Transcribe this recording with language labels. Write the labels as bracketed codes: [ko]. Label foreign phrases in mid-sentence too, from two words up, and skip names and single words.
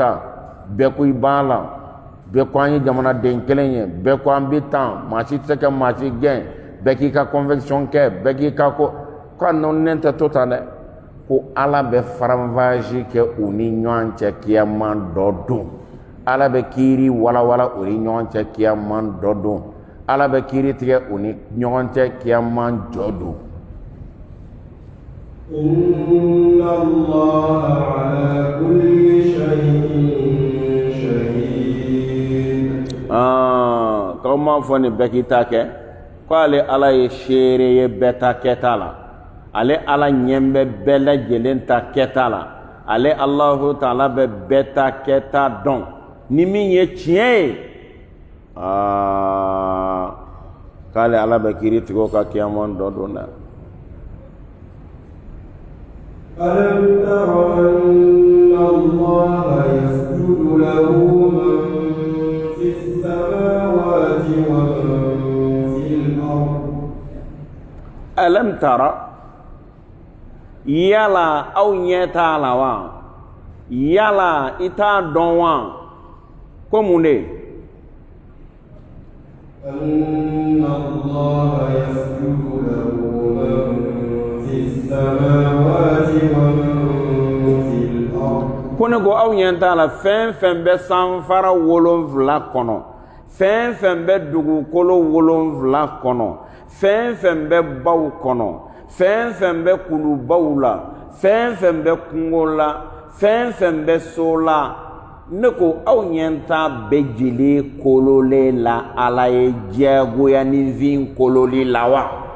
[bm] taa bɛɛ ko i b'a la bɛɛ ko an ye jamanaden kelen ye bɛɛ ko an bɛ tan maa si tɛ se ka maa si gɛn bɛɛ k'i ka conviction kɛ bɛɛ k'i ka ko a nɔɔninen tɛ to tan dɛ ko ala bɛ faranfasi kɛ u ni ɲɔgɔn cɛ kiyama dɔ don ala bɛ kiiri walawala u ni ɲɔgɔn cɛ kiyama dɔ don ala bɛ kiiri tigɛ u ni ɲɔgɔn cɛ kiyama jɔ don [ar] إن الله على كل شيء شهيد [bm] k'aw m'a fɔ nin bɛɛ k'i ta kɛ ko ale ala ye seere ye bɛɛ ta kɛta la ale ala ɲɛ bɛ bɛɛ lajɛlen ta kɛta la ale [ar] الله تعالى [bm] bɛ bɛɛ ta kɛta dɔn ni min ye tiɲɛ ye k'ale ala bɛ kiiri tigɛ o ka kiyama dɔ don dɛ [ar] ألم تر أن الله يسجد له من في السماوات ومن في الأرض ألم تر [bm] yala aw ɲɛ t'a la wa yala i t'a dɔn wa ko mun de [ar] أن الله يسجد له من في السماوات ومن في الأرض [bm] ko ne ko aw ɲɛ t'a la fɛn fɛn bɛ sanfara 7 kɔnɔ fɛn fɛn bɛ dugukolo 7 kɔnɔ fɛn fɛn bɛ baw kɔnɔ fɛn fɛn bɛ kulubaw la fɛn fɛn bɛ kungo la fɛn fɛn bɛ so la ne ko aw ɲɛ t'a bɛɛ jeli kololen la Ala ye diyagoyanifin kololi la wa